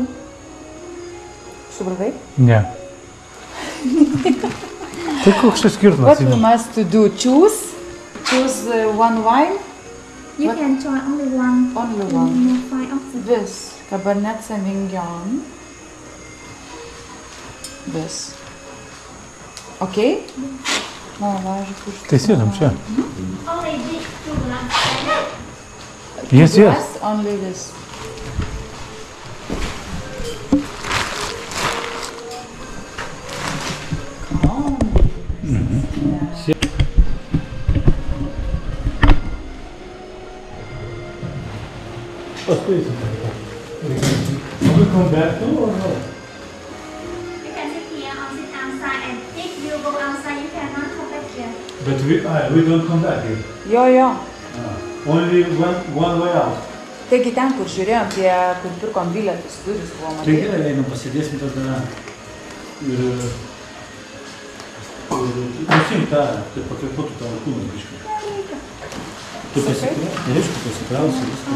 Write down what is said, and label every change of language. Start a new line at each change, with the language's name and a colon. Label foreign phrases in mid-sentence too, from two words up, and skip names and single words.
Lithuanian: Supratai? Ne. Tai koks čia skirtumas?
English: What we must do? Choose one wine. You What? can try only one. Only You one. may find options. This Cabernet Sauvignon. This. Okay? No,
Lithuanian: važiu kur. Tai sėdam čia.
English: Only these 2 glasses. Yes, yes. Yes, only this. Come on. Yeah. Paskui Will we come back too or no? You can sit here or sit outside, and if you go outside, you cannot come back here. But we don't come back here.
Lithuanian: Jo.
English: Only one way out.
Lithuanian: Taigi ten, kur žiūrėjom, kur pirkom bilietus, durys buvo Tai matyti. gerai, einam pasidėsim tada ir nusim tą, tai pakvėpuotų tavo kūną biškai. Tu pasikrausi viską.